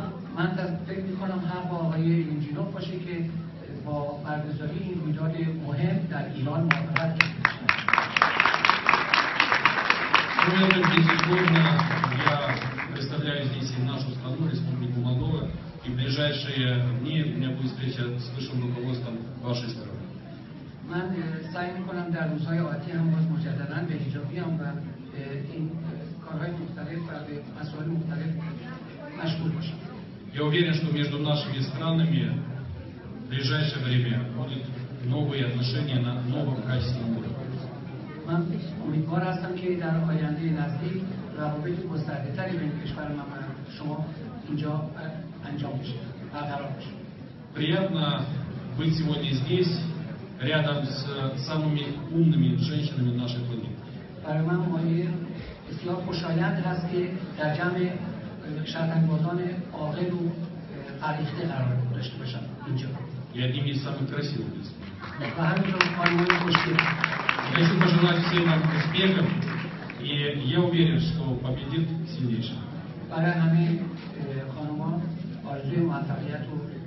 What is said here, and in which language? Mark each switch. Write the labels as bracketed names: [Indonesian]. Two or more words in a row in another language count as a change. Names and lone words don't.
[Russian] Ну, это безусловно, я представляю здесь и нашу страну, Республику Молдова, и в ближайшие дни у меня будет встреча с высшим руководством вашей страны. [Persian] من سعی میکنم در روزهای آتی هم باز مجددا به اینجا بیام و این کارهای مختلف و به مسائل مختلف مشغول باشم. [Russian] Я уверен, что между нашими странами в ближайшее время будут новые отношения на новом качественном уровне. [Persian] من امیدوار هستم که در آینده نزدیک روابط گسترده‌تری بین کشور من و شما اینجا انجام بشه، برقرار بشه. [Russian] Приятно быть сегодня здесь, рядом с самыми умными женщинами нашей планеты. [Persian] برای من مایه بسیار خوشایند هست که در جمع شطرنج‌بازان عاقل و فرهیخته قرار داشته باشم اینجا. [Russian] И одними из самых красивых здесь. [Persian] و همینطور خانم‌های خوشگل. [Russian] Хочу пожелать всем нам успехов, и я уверен, что победит сильнейший. [Persian] برای همه خانم‌ها آرزوی موفقیت و